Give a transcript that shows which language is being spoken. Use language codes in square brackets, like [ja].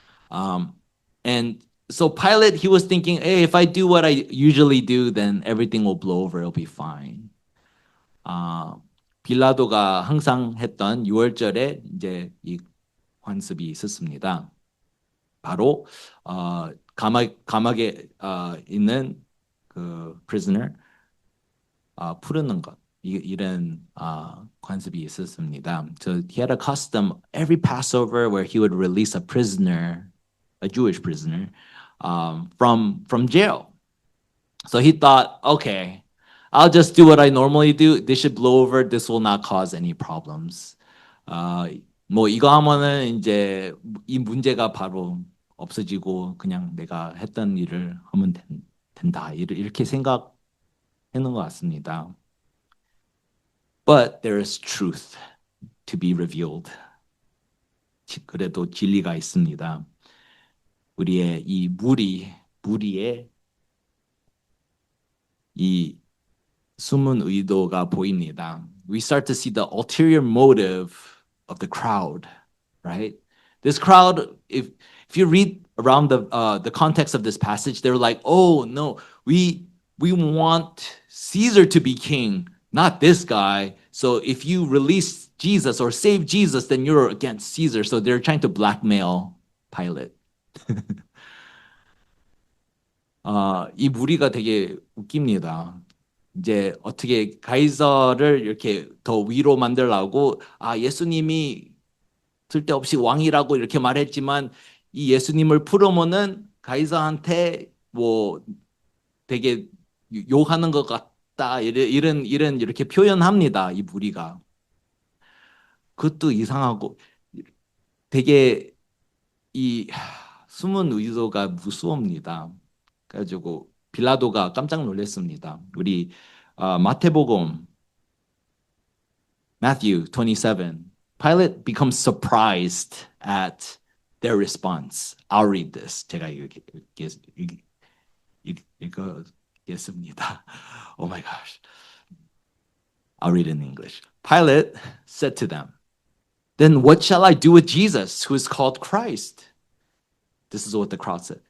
[en] And so Pilate, he was thinking, hey, if I do what I usually do, then everything will blow over. It'll be fine. [ko] 빌라도가 항상 했던 6월절에 이제 이 관습이 있었습니다. 바로 감옥에 있는 그 prisoner 푸르는 것 이런 관습이 있었습니다. [en] So he had a custom every Passover where he would release a prisoner, a Jewish prisoner, from jail. So he thought, okay, I'll just do what I normally do. This should blow over. This will not cause any problems. [ko] 뭐 이거 하면은 이제 이 문제가 바로 없어지고 그냥 내가 했던 일을 하면 된다. 이렇게 생각했는 것 같습니다. [en] But there is truth to be revealed. [ko] 그래도 진리가 있습니다. 우리의 이 무리의 이 숨은 의도가 보입니다. [en] We start to see the ulterior motive of the crowd, right? This crowd, if you read around the context of this passage, they're like, oh no, we want Caesar to be king, not this guy. So if you release Jesus or save Jesus, then you're against Caesar. So they're trying to blackmail Pilate. [ko] 이 무리가 되게 웃깁니다. 이제 어떻게 가이사를 이렇게 더 위로 만들라고 예수님이 쓸데없이 왕이라고 이렇게 말했지만 이 예수님을 풀으면은 가이사한테 뭐 되게 욕하는 것 같다 이런 이렇게 표현합니다. 이 무리가. 그것도 이상하고 되게 이 숨은 의도가 무서웁니다. 그래가지고 빌라도가 깜짝 놀랐습니다. 우리 마태복음 Matthew 27. [en] Pilate becomes surprised at their response. I'll read this. [ko] 제가 읽겠습니다. [en] Oh my gosh. I'll read it in English. Pilate said to them, then what shall I do with Jesus, who is called Christ? This is what the crowd said.